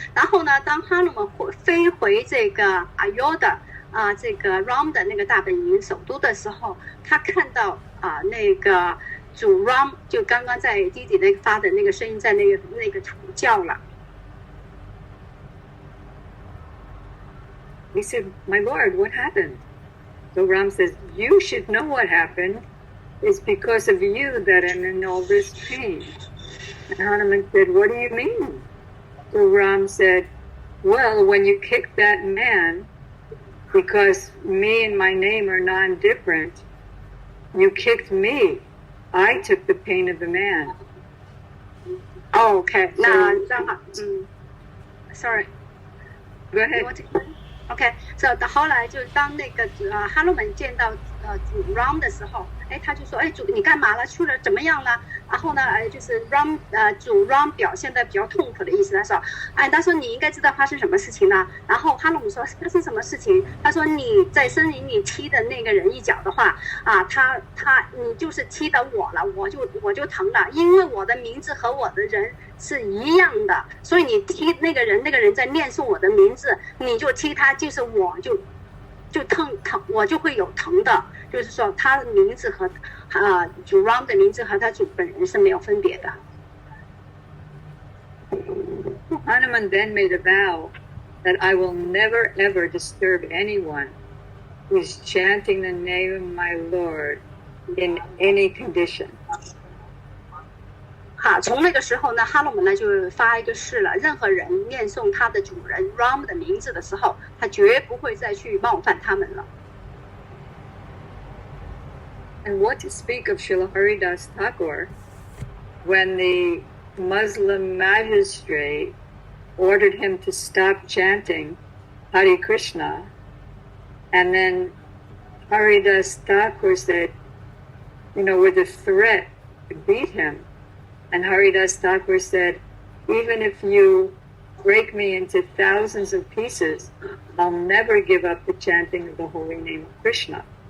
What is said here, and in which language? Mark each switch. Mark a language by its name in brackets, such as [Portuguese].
[Chinese] 然后呢，当哈鲁姆飞回这个阿尤达这个 Ram 的那个大本营首都的时候，他看到那个主 Ram 就刚刚在弟弟那发的那个声音，在那个土叫了。 [English] He said, "My Lord, what happened?" So Ram says, "You should know what happened. It's because of you that I'm in all this pain." And Hanuman said, "What do you mean?" So Ram said, "Well, when you kicked that man, because me and my name are non-different, you kicked me. I took the pain of the man. [Chinese] OK， 那正好，sorry， [English] Go ahead. [Chinese] OK， 后来就当那个哈罗门见到主 Ram 的时候，他就说，主你干嘛了？去了怎么样了？然后呢，就是 主 Ram 表现的比较痛苦的意思。他说你应该知道发生什么事情了。然后哈罗门说发生什么事情？他说你在森林里踢的那个人一脚的话，你就是踢到我了，我就疼了，因为我的名字和我的人是一样的，所以你踢那个人在念诵我的名字，你就踢他，就是我就疼，我就会有疼的。就是说他的名字和主 Ram 的名字和他主本人是没有分别的。 [English] Hanuman then made a vow that I will never ever disturb anyone who is chanting the name of my Lord in any condition. [Chinese] 从那个时候呢，哈罗门呢就发一个誓了，任何人念诵他的主人 Ram 的名字的时候，他绝不会再去冒犯他们了。 [English] And what to speak of Srila Haridas Thakur when the Muslim magistrate ordered him to stop chanting Hare Krishna, and then Haridas Thakur said, with a threat to beat him, and Haridas Thakur said, even if you break me into thousands of pieces, I'll never give up the chanting of the holy name of Krishna.